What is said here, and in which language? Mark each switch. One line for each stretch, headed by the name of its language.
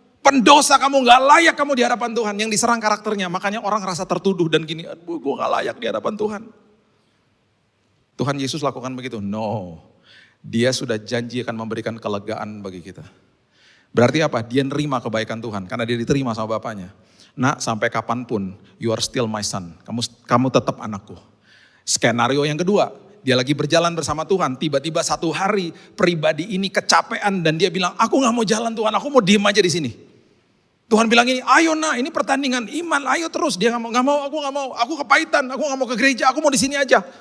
Indonesian: Pendosa kamu, gak layak kamu di hadapan Tuhan. Yang diserang karakternya, makanya orang rasa tertuduh dan gini, aduh gue gak layak di hadapan Tuhan. Tuhan Yesus lakukan begitu?
English: No.
Indonesian: Dia sudah janji akan memberikan kelegaan bagi kita. Berarti apa? Dia nerima kebaikan Tuhan, karena dia diterima sama Bapaknya. Nak, sampai kapanpun,
English: you are still my son.
Indonesian: Kamu tetap anakku. Skenario yang kedua, dia lagi berjalan bersama Tuhan. Tiba-tiba satu hari pribadi ini kecapean dan dia bilang, aku gak mau jalan Tuhan, aku mau diem aja di sini. Tuhan bilang ini, ayo nak, ini pertandingan iman, ayo terus. Dia gak mau, aku kepahitan, aku gak mau ke gereja, aku mau di sini aja.